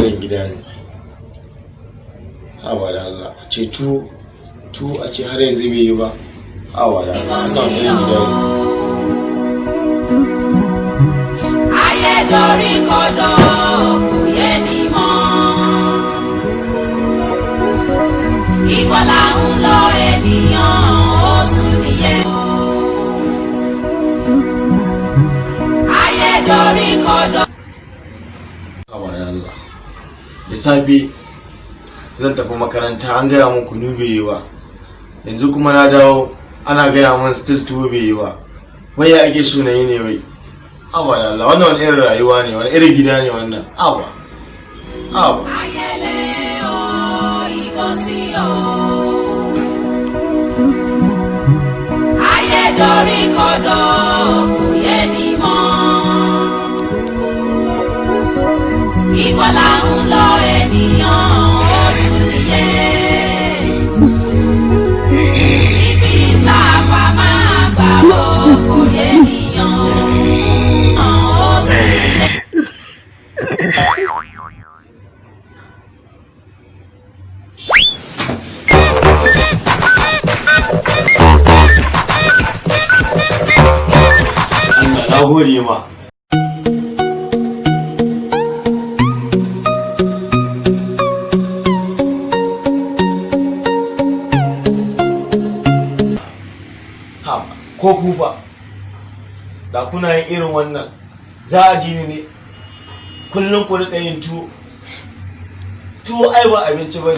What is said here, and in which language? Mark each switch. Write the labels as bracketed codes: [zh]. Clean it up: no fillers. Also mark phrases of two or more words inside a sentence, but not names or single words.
[ha] gida ne. Hawa da Allah ce tu a ce har yanzu bai yi ba. Hawa da Allah wannan irin gida ne. [yo] Ayé dorí kodò kò yé ni mọ́. Ibo là ń lọ ènìyàn ó sùn nìyẹn. Ayé dorí kodò. [ha] Hawa da Allah. Da safe zan tafi makaranta an gaya mun kunu bai yi ba. Yanzu kuma na dawo ana gaya mun still tuwo bai yi ba. Wai ya ake so na yi ne wai. Hawa da Allah wannan wani irin rayuwa ne, wani irin gida ne wannan. Hawa. [yo] Ayẹlẹ o, ìbọ̀sí o. Ayé dorí kodò kò yé ni mọ́. Ibo là ń lọ ènìyàn ó sùn nìyẹn. Ibi sábà máa gbà ó kò yé ènìyàn ó sùn nìyẹn. [ha] Allah na gode ma. Ko kufa da kuna yin irin wannan za a ji ne kullum ku rika yin tuwo ai ba abinci bane.